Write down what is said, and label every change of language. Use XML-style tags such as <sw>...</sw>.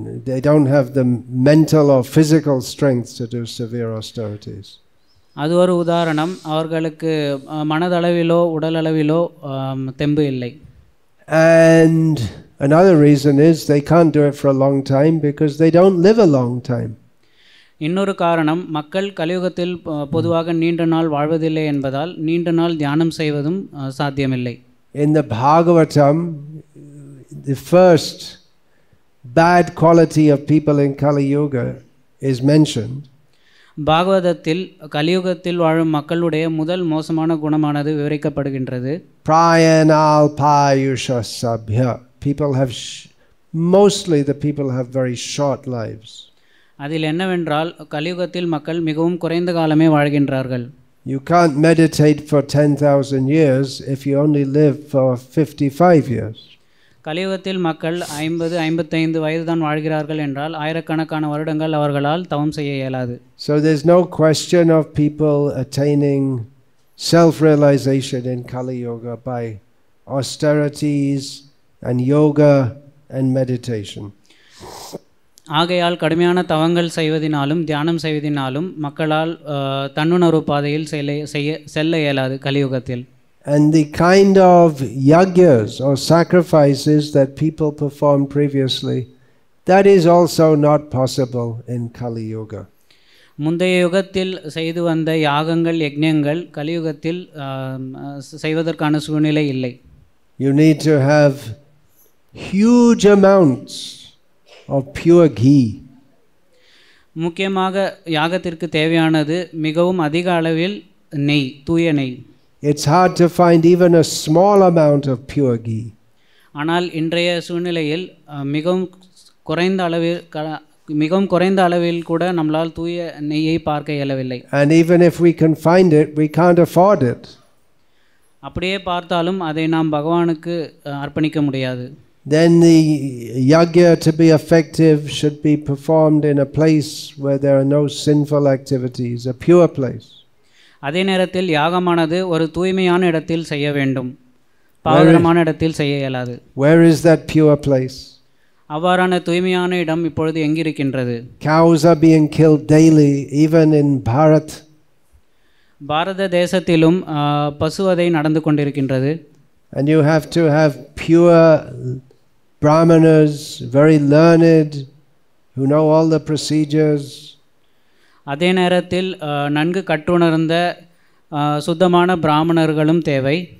<en>They don't have the mental or physical strength to do severe austerities.</en> <ta>அது ஒரு உதாரணம். அவர்களுக்கு மனதளவிலோ உடலளவிலோ தெம்பு இல்லை.</ta> <en>And another reason is they can't do it for a long time because they don't live a long time.</en> <ta>இன்னொரு காரணம், மக்கள் கலியுகத்தில் பொதுவாக நீண்ட நாள் வாழ்வதில்லை என்பதால் நீண்ட நாள் தியானம் செய்வதும் சாத்தியமில்லை.</ta> <en>In the Bhagavatam, the first bad quality of people in Kali Yuga is mentioned.</en> <ta>பாகவதத்தில் கலியுகத்தில் வாழும் மக்களுடைய முதல் மோசமான குணமானது விவரிக்கப்படுகின்றது.</ta> <sa>Prayanalpayusha sabhya.</sa> <en>People have mostly the people have very short lives.</en> <ta>அதில் என்னவென்றால் கலியுகத்தில் மக்கள் மிகவும் குறைந்த காலமே வாழ்கின்றார்கள்.</ta> <en>You can't meditate for 10,000 years if you only live for 55 years.</en> <ta>கலியுகத்தில் மக்கள் 50-55 வயது தான் வாழ்கிறார்கள் என்றால் ஆயிரக்கணக்கான வருடங்கள் அவர்களால் தவம் செய்ய இயலாது.</ta> <en>So there's no question of people attaining self-realization in Kali Yuga by austerities and yoga and meditation.</en> <ta>ஆகையால் கடுமையான தவங்கள் செய்வதினாலும் தியானம் செய்வதினாலும் மக்களால் தன்னுணர்வு பாதையில் செல்ல இயலாது கலியுகத்தில்.</ta> <en>And the kind of yagyas or sacrifices that people performed previously, that is also not possible in Kali Yuga.</en> <ta>முந்தைய யுகத்தில் செய்து வந்த யாகங்கள் யக்ஞங்கள் கலியுகத்தில் செய்வதற்கான சூழ்நிலை இல்லை.</ta> <en>You need to have huge amounts of pure ghee.</en> <ta>முக்கியமாக யாகத்திற்கு தேவையானது மிகவும் அதிக அளவில் நெய், தூய நெய்.</ta> <en>It's hard to find even a small amount of pure ghee.</en> <ta>ஆனால் இன்றைய சூழ்நிலையில் மிகவும் குறைந்த அளவில் கூட நம்மால் தூய நெய்யை பார்க்க இயலவில்லை.</ta> <en>And even if we can find it, we can't afford it.</en> <ta>அப்படியே பார்த்தாலும் அதை நாம் பகவானுக்கு அர்ப்பணிக்க முடியாது.</ta> <en>Then the yagya to be effective should be performed in a place where there are no sinful activities, a pure place.</en> <ta>அதே நேரத்தில் யாகமானது ஒரு தூய்மையான இடத்தில் செய்ய வேண்டும், பாவகரமான இடத்தில் செய்ய இயலாது.</ta> <en>Where is that pure place?</en> <ta>அவ்வாறான தூய்மையான இடம் இப்பொழுது எங்கிருக்கின்றது?</ta> <en>Cows are being killed daily even in Bharat.</en> <ta>பாரத தேசத்திலும் பசுவதை நடந்து கொண்டிருக்கின்றது.</ta> <en>And you have to have pure brahmanas, very learned, who know all the procedures.</en> <ta>அதே நேரத்தில் நன்கு கற்றுணர்ந்த சுத்தமான பிராமணர்களும் தேவை.</ta>